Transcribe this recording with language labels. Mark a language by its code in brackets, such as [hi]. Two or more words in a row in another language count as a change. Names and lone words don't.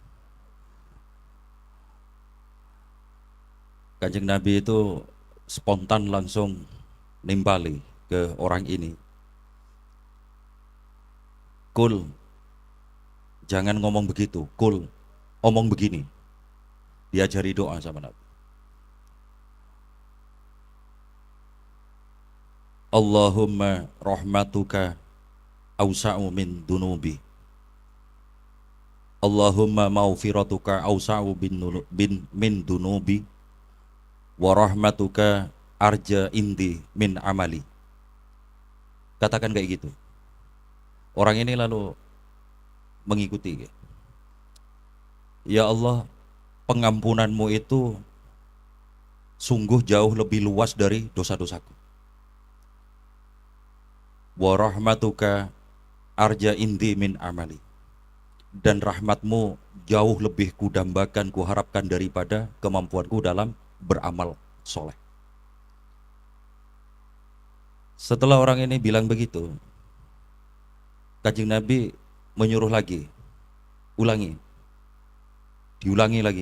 [id] Kanjeng Nabi itu spontan langsung nimpali ke orang ini. Kul, jangan ngomong begitu. Kul, omong begini. Diajari doa sama Nabi. [ar] اللهم رحمتك أوسع من ذنوبي. اللهم مغفرتك أوسع من ذنوبي. ورحمتك أرجى عندي من عملي. [id] Katakan kayak gitu. Orang ini lalu mengikuti. Ya Allah, pengampunanmu itu sungguh jauh lebih luas dari dosa-dosaku. [ar] ورحمتك أرجى عندي من عملي. [id] Dan rahmatmu jauh lebih kudambakan, kuharapkan daripada kemampuanku dalam beramal soleh. Setelah orang ini bilang begitu, Kanjeng Nabi menyuruh lagi, ulangi, diulangi lagi.